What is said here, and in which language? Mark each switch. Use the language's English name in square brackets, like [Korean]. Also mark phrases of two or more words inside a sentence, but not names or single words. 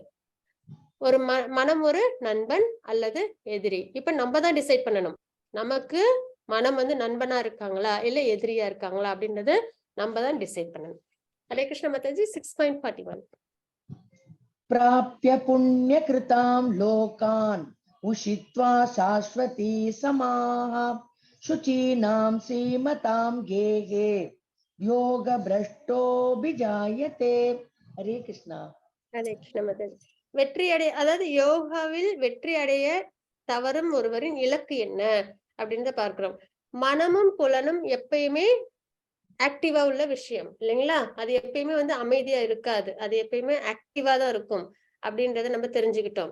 [Tamil] ஒரு மனம் ஒரு நண்பன் அல்லது எதிரி. இப்ப நம்ம தான் டிசைட் பண்ணணும், நமக்கு மனம் வந்து நண்பனா இருக்காங்களா இல்ல எதிரியா இருக்காங்களா அப்படின்றது நம்ம தான் டிசைட் பண்ணணும். ஹரே கிருஷ்ண மாதாஜி 6.41. [Sanskrit] प्राप्य पुण्य कृताम् लोकान् उषित्वा शाश्वती समाः शुचीनां श्रीमतां गेहे योग भ्रष्टो विजायते. हरे कृष्णा. [Tamil] ஹரே கிருஷ்ண மாதாஜி. வெற்றி அடைய, அதாவது யோகாவில் வெற்றி அடைய தவறும் ஒருவரின் இலக்கு என்ன அப்படின்றத பார்க்கிறோம். மனமும் புலனும் எப்பயுமே ஆக்டிவா உள்ள விஷயம் இல்லைங்களா? அது எப்பயுமே வந்து அமைதியா இருக்காது, அது எப்பயுமே ஆக்டிவா தான் இருக்கும் அப்படின்றத நம்ம தெரிஞ்சுக்கிட்டோம்.